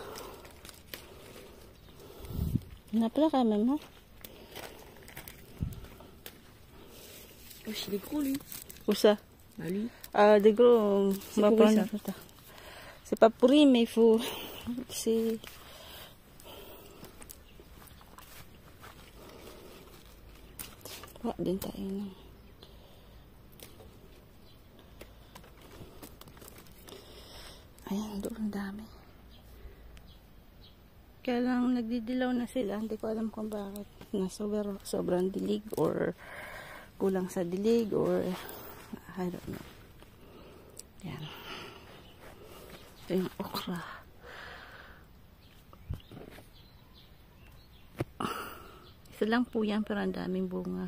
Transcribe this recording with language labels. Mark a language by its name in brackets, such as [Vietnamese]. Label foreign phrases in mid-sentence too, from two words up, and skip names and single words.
[French] Il y en a plein quand même, hein? Wesh, il est gros, lui. Où ça? Bah, lui. Ah, des gros, on C'est va pourri, prendre. ça. C'est pas pourri, mais il faut. C'est. [Filipino] Din tayo na. Ayan, doon dami. Kaya lang nagdidilaw na sila. Hindi ko alam kung bakit. Na sobrang dilig or kulang sa dilig or [English] I don't know. [Filipino] Yan. Ito yung okra. Isa lang po yan pero ang daming bunga.